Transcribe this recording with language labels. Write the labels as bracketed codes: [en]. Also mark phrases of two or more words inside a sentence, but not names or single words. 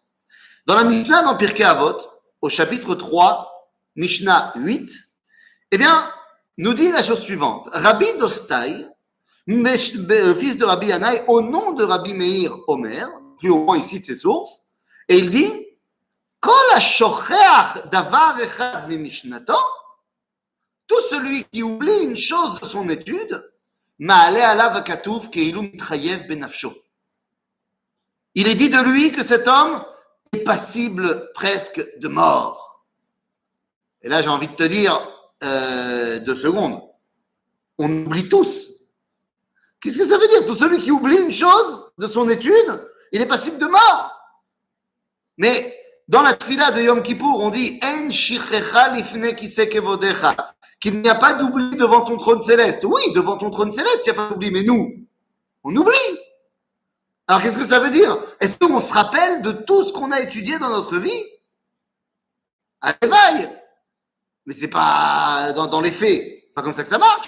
[fr] Dans la Mishnah, dans Pirkei Avot, au chapitre 3, Mishnah 8, eh bien, nous dit la chose suivante. Rabbi Dostai, le fils de Rabbi Yanaï, au nom de Rabbi Meir Omer, plus au moins ici de ses sources, et il dit, [he] כל השוכח דבר אחד ממשנתו, [fr] tout celui qui oublie une chose de son étude, [he] מעלה עליו הכתוב כאילו מתחייב בנפשו. [fr] Il est dit de lui que cet homme est passible presque de mort. Et là, j'ai envie de te dire, 2 secondes. On oublie tous. Qu'est-ce que ça veut dire? Tout celui qui oublie une chose de son étude, il est passible de mort. Mais dans la tfila de Yom Kippour, on dit [he] אין שכחה לפני כסא כבודך, [fr] qu'il n'y a pas d'oubli devant ton trône céleste. Oui, devant ton trône céleste, il n'y a pas d'oubli. Mais nous, on oublie. Alors, qu'est-ce que ça veut dire? Est-ce qu'on se rappelle de tout ce qu'on a étudié dans notre vie? À l'éveil. Mais c'est pas dans les faits. C'est pas comme ça que ça marche.